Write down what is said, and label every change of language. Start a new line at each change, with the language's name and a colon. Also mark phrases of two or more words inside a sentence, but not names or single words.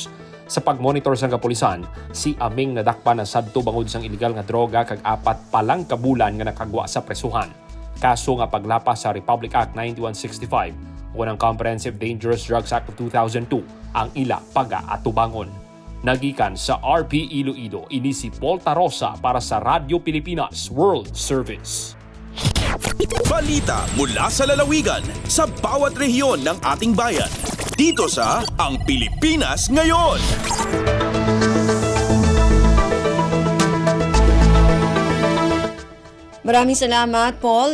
Hiligaynon: Sa pagmonitor sang kapulisan, si Aming nadakpa na sadto bangod sang iligal nga droga kag 4 palang kabulan nga nakagwa sa presuhan. Kaso nga paglapas sa Republic Act 9165 o ng Comprehensive Dangerous Drugs Act of 2002 ang ila paga-atubangon. Nagikan sa RP Iloilo, ini si Paul Tarosa para sa Radyo Pilipinas World Service.
Filipino: Balita mula sa lalawigan sa bawat rehiyon ng ating bayan. Dito sa Ang Pilipinas Ngayon. Maraming salamat, Paul.